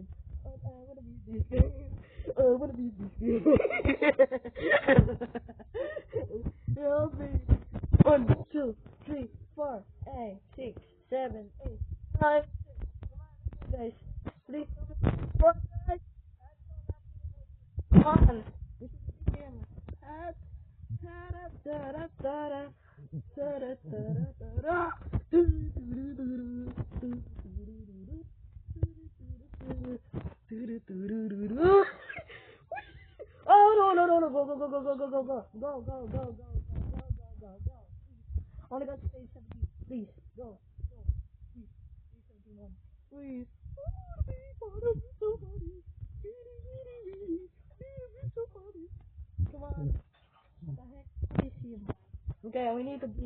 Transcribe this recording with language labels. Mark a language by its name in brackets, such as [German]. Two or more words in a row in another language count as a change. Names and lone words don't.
[English] I wanna beat this game. I wanna beat this game. Help me. 1, 2, 3, 4, 5, 6, 7, 8, 9. Guys, please. 4, guys. Come on. This is the game. Ta-da-da-da-da-da. Ta-da-da-da-da-da. Oh no no no no go go go go go go go go go go go go go go. Only got stage 17. Please go go. Please stage 71. Please. Come on. What the heck? Please him. Okay, we need to beat.